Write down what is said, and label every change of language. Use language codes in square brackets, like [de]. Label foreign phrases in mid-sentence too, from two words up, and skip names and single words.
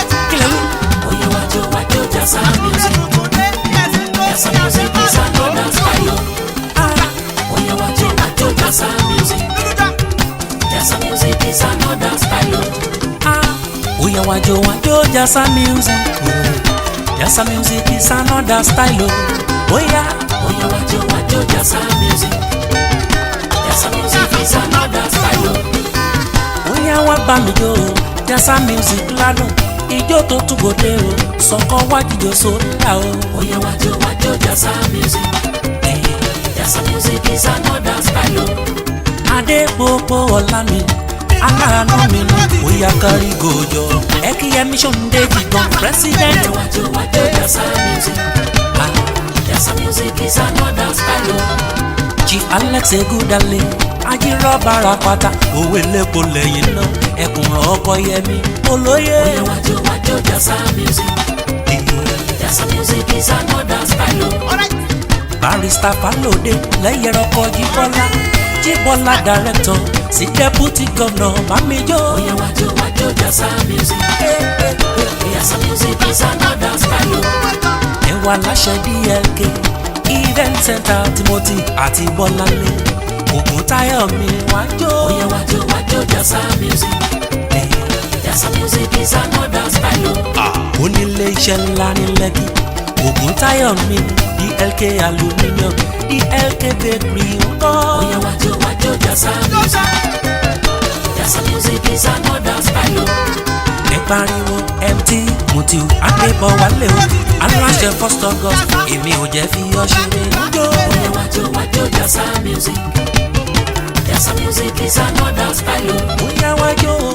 [yo] Kí lẹ wí? Oya wá jó, wá jó, Jasa Music. [en] Jasa Music is another style. [yo] Ah. Oya wá jó, wá jó, Jasa Music. [en] Jasa Music is another style. [yo] Ah. Oya wá jó, wá jó, Jasa Music. [en] Jasa Music is another style. [yo] Oya. Oya wá jó, wá jó, Jasa Music. [en] Jasa Music is another style. [yo] Oya wá bá mi jó. Jasa music lánàá, ijó tó tún gòdè o, sọ̀kọ̀ wá jíjó sólà o. Ó yá wá jó, wá jó, Jasa music. [en] Eh, Jasa music is another style o. [yo] Adé gbogbo ọ̀la mi, aláàánú mi ni, ó yá kárí gòjò. Ẹ kí Yẹmí Ṣóǹdé jìgàn, president. Ó yá wá jó, wá jó, Jasa music. Ah. [en] Jasa music is another style o. [yo] Chief Alex Egudale, ajírọ́bà rapata, òwe lépo lẹ́yìn náà, ẹkùn ọkọ Yẹmí, olóyè. Ó yá wá jó, wá jó, Jasa music. [en] Jasa music is another style o. [yo] Barrister Falode, lẹ́yẹ̀rọ kọjí Bọ́lá. Jíbọ́lá director, sí [en] deputy governor, [yo] bá mi jó. Ó yá wá jó, wá jó, Jasa music. [en] Jasa music is another style o. [yo] Ẹ wà láṣẹ D L K, [en] event center [yo] Timothy àti Bọ́láńlé. Ògùn Táyọ̀ mi wá jó. Ó yá wá jó, wá jó, Jasa music. [en] Jasa music is another style o. [yo] Onílé iṣẹ́ ńlá ní Lẹ́kì. Ògùn Táyọ̀ mi, D L K aluminium, D L K bakery ń kọ́. Ó yá wá jó, wá jó, Jasa music. [en] Jasa music is another style o. [yo] Ẹ pariwo M T Mutiu Adébọ̀wálé o. Aláṣẹ First August, èmi ò jẹ́ fi ọ́ ṣeré. Jó. Ó yá wá jó, wá jó, Jasa music. [en] Jasa music is another style o. [yo] Ó yá wá jó.